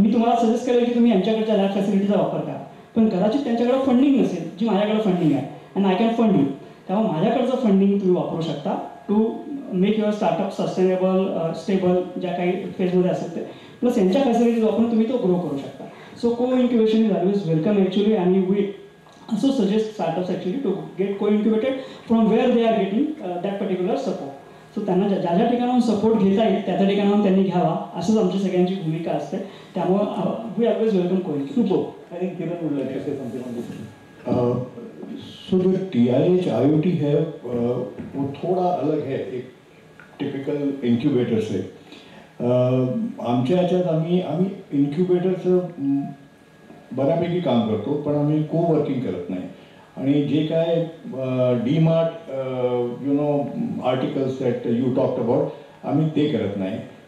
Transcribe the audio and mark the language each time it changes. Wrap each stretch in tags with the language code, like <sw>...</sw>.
<mr>मी तुम्हाला सजेस्ट करेल की तुम्ही यांच्याकडच्या लॅब फॅसिलिटीचा वापर करा, पण कदाचित त्यांच्याकडे फंडिंग नसेल जी माझ्याकडे फंडिंग आहे</mr> <en>And I can fund you.</en> <mr>तेव्हा माझ्याकडचं फंडिंग तुम्ही वापरू शकता</mr> <en>to make your startup sustainable, stable,</en> <mr>ज्या काही फेजमध्ये असेल ते, प्लस यांच्या फॅसिलिटीज वापरून तुम्ही तो ग्रो करू शकता.</mr> <en>So co incubation is always welcome actually. आणि we also suggest startups actually to get co-incubated from where they are getting that particular support.</en> <mr>So त्यांना ज्या ज्या ठिकाणाहून सपोर्ट घेता येईल त्या त्या ठिकाणाहून त्यांनी घ्यावा, असंच आमची सगळ्यांची भूमिका असते.</mr> <en>त्यामुळं we always welcome co-incubation. Super. I think Kiran would like to say something on this.</en> <hi>सो जो TIH IoT है वो थोड़ा अलग है एक टिपिकल इन्क्युबेटर से.</hi> <mr>आमच्या ह्याच्यात आम्ही इन्क्युबेटरचं बऱ्यापैकी काम करतो, पण आम्ही को वर्किंग करत नाही. आणि जे काय DMART articles</mr> <en>that you talked about</en> <mr>आम्ही ते करत नाही.</mr>